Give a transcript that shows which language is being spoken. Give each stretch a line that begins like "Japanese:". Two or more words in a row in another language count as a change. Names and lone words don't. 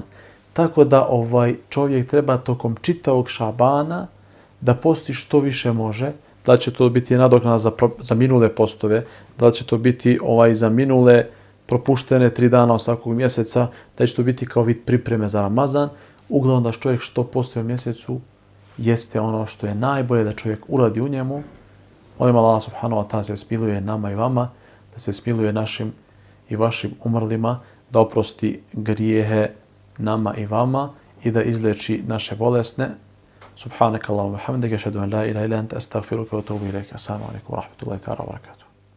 Bosnian: Tako da čovjek treba tokom čitavog Šabana da posti što više može, da će to biti nadoknada za minule postove, da će to biti za minule propuštene 3 dana od svakog mjeseca, da će to biti kao vid pripreme za Ramazan. Uglavnom da čovjek što postoji u mjesecu jeste ono što je najbolje da čovjek uradi u njemu. Molim Allah
Arabic: سبحانه وتعالى
Bosnian: se smiluje nama i vama, da se smiluje našim i vašim umrlima, da oprosti grijehe nama i vama i da izleči naše bolesne.
Arabic: سبحانك اللهم وبحمدك أشهد أن لا إله إلا أنت أستغفرك وأتوب إليك. السلام عليكم ورحمة الله تعالى وبركاته.